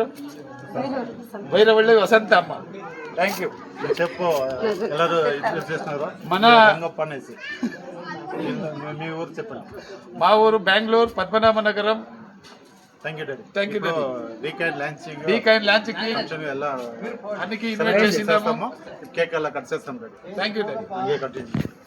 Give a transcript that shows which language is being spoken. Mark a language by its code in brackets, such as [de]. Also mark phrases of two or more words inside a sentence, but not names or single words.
[te] భైరవల్లి వసంత అమ్మ. [en] thank you. [te] చెప్పు ಎಲ್ಲರೂ చేస్తున్నారు. మన మీ ఊరు చెప్పండి. మా ఊరు బెంగళూరు పద్మనాభ నగరం. [en] thank you [te] డాడీ. [en] thank you [te] డాడీ. [en] weekend launching [kn] ಎಲ್ಲ ಅನ್ನಕ್ಕೆ ಇನ್ವೈಟ್ చేసినాము. ಕೇಕ್ ಎಲ್ಲ ಕಟ್ [te] చేస్తాం డాడీ. [en] thank you [te] డాడీ. [kn] ಹಂಗೆ ಕಂಟಿನ್ಯೂ.